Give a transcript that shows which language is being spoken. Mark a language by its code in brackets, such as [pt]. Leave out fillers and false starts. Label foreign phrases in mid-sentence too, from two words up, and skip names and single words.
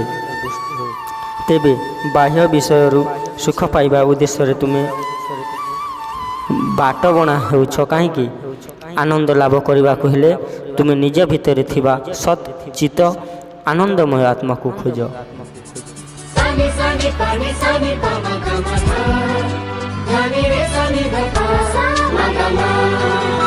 [or] ତେବେ ବାହ୍ୟ ବିଷୟରୁ ସୁଖ ପାଇବା ଉଦ୍ଦେଶ୍ୟରେ ତୁମେ ବାଟବଣା ହେଉଛ କାହିଁକି? ଆନନ୍ଦ ଲାଭ କରିବାକୁ ହେଲେ ତୁମେ ନିଜ ଭିତରେ ଥିବା ସତ୍ ଚିତ ଆନନ୍ଦମୟ ଆତ୍ମାକୁ ଖୋଜ। Sani sani pani sani pa ma ga ma dha, dha ni re sani dha pa ma ga ma.